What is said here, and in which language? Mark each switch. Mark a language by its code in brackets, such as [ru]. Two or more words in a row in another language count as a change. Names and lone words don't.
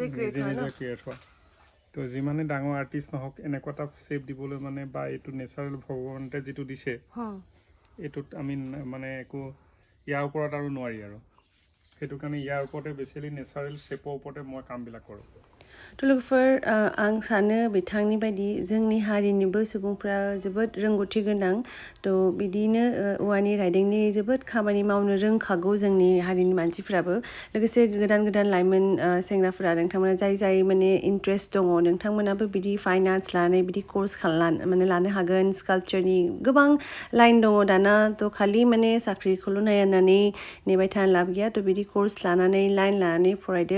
[as] ক্ৰিয়েট হয় তো যিমানে ডাঙৰ আৰ্টিষ্ট নহওক এনেকুৱা এটা শ্বেপ দিবলৈ মানে বা এইটো নেচাৰেল ভগৱানে যিটো দিছে এইটোত আমি মানে একো ইয়াৰ ওপৰত আৰু নোৱাৰি আৰু সেইটো কাৰণে ইয়াৰ ওপৰতে বেচিলি [en] natural shape [as] ওপৰতে মই কামবিলাক কৰোঁ [brx] To लोगोफोर आं सानो बिथांनि बायदि जोंनि हारिनिबो सुबुंफ्रा जोबोद रोंगौथि गोनां तो बिदिनो औवानि राइदिंनि जोबोद खामानि मावनो रोंखागौ जोंनि हारिनि मानसिफ्राबो लोगोसे गोदान गोदान लाइमोन सेंग्राफोरा नोंथांमोना जाय माने इन्ट्रेस्ट दङ नोंथांमोनाबो बिदि [en] fine arts [brx] लानानै बिदि कोर्स माने लानो हागोन स्काल्पचारनि गोबां लाइन दङ दाना तो खालि माने साख्रिखौल' नायनानै नेबाय थानो लाब गैया तो बिदि कोर्स लानानै लाइन लानानै फरायदो